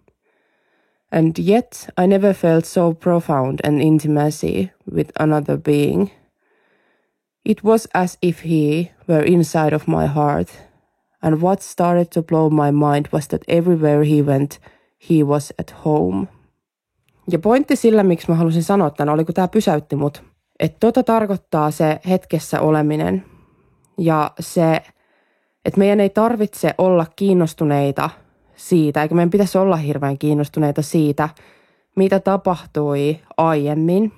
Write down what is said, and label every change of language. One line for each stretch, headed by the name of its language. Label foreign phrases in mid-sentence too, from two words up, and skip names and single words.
English: And yet I never felt so profound an intimacy with another being. It was as if he were inside of my heart. And what started to blow my mind was that everywhere he went, he was at home.
Finnish: Ja pointti sillä, miksi mä halusin sanoa tämän, oli kun tämä pysäytti mut. Että tarkoittaa se hetkessä oleminen. Ja se, että meidän ei tarvitse olla kiinnostuneita siitä, eikä meidän pitäisi olla hirveän kiinnostuneita siitä, mitä tapahtui aiemmin.